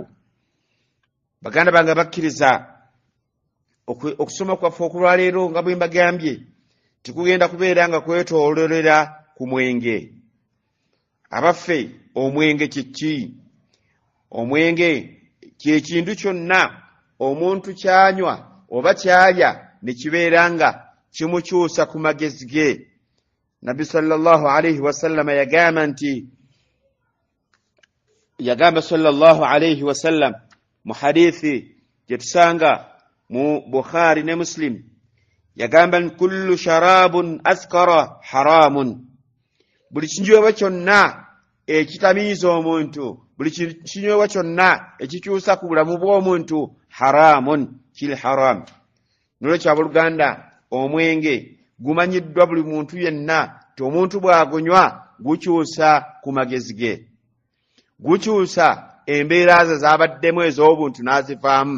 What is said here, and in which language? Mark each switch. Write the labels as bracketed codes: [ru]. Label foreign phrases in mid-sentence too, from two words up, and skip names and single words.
[lg] Baganda bange bakkiriza okusoma kwaffe okulwaleero nga bwe mbagambye tikugenda kubeera nga kwetoololera ku mwenge. Abaffe omwenge kiki? Omwenge kye kintu kyonna omuntu kyanywa oba kyalya ne kibeera nga kimukyusa ku magezi ge. Nabbi [ar] صلى الله عليه وسلم [lg] yagamba [ar] صلى الله عليه وسلم [lg] mu hadithi gyetusanga mu Bukhari ne Muslim yagamba [ar] كل شراب أسكر حرام, [lg] buli kinyweebwa kyonna ekitamiiza omuntu, buli kinyweebwa kyonna ekikyusa ku bulamu bw'omuntu haramun, kiri haram. Nolwekyo abooluganda omwenge gumanyiddwa buli muntu yenna ti omuntu bw'agunywa gukyusa ku magezi ge, gukyusa embeera ze z'abaddemu ez'obuntu n'azivaamu.